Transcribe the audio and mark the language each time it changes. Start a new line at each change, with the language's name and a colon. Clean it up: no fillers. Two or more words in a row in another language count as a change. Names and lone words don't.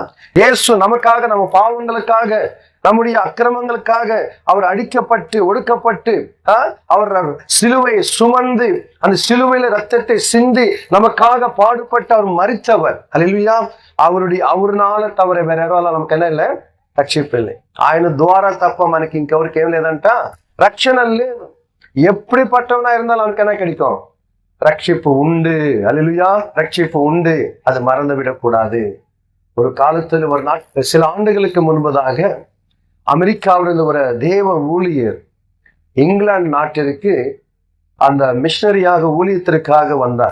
Tamil: இயேசு நமக்காக, நம்ம பாவங்களுக்காக, நம்முடைய அக்கிரமங்களுக்காக அவர் அடிக்கப்பட்டு ஒடுக்கப்பட்டு அவர் சிலுவையை சுமந்து அந்த சிலுவையில ரத்தத்தை சிந்தி நமக்காக பாடுபட்டு அவர் மரித்தவர். அல்லேலூயா. அவருனால தவிர வேற யாரால நமக்கு என்ன இல்லை? రక్షింపు இல்லை.
Telugu: ఆయన ద్వారా తప్ప మనకి ఇంకెవరికి ఏం లేదంట, రక్షణ లేదు.
Tamil: எப்படிப்பட்டவனா இருந்தாலும் அவனுக்கு என்ன கிடைக்கும்? ரட்சிப்பு உண்டு. அல்லேலூயா. ரட்சிப்பு உண்டு. அதை மறந்து விடக்கூடாது. ஒரு காலத்தில் ஒரு சில ஆண்டுகளுக்கு முன்பதாக அமெரிக்காவிலிருந்து ஒரு தேவ ஊழியர் இங்கிலாந்து நாட்டிற்கு அந்த மிஷனரியாக ஊழியத்திற்காக வந்தார்.